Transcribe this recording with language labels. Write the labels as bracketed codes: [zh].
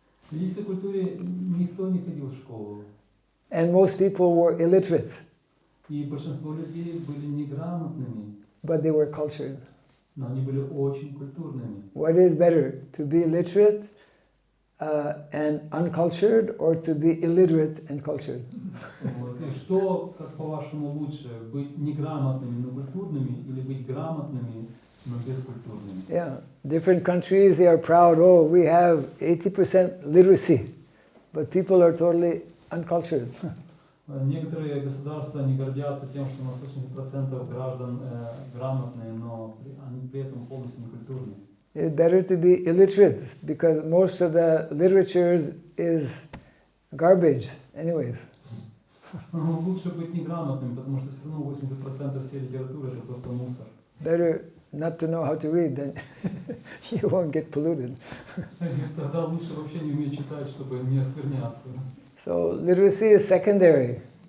[ru] В ведической культуре никто не ходил в школу. [en] And most people were illiterate. [ru] И большинство людей были неграмотными. [en] But they were cultured. [ru] Но они были очень культурными. [en] What is better, to be literate and uncultured, or to be illiterate and cultured? [ru] И что, как по-вашему, лучше, быть неграмотными, но культурными, или быть грамотными, но бескультурными? [en] Yeah, different countries, they are proud. Oh, we have 80% literacy, but people are totally uncultured. [ru] Некоторые государства не гордятся тем, что у нас 80% граждан грамотные, но они при этом полностью некультурные. [en] It's better to be illiterate because most of the literature is garbage, anyways. [ru] Лучше быть неграмотным, потому что все равно 80% всей литературы это просто мусор. [en] Better not to know how to read, then you won't get polluted. [ru] Тогда лучше вообще не уметь читать, чтобы не оскверняться. [en] So literacy is secondary.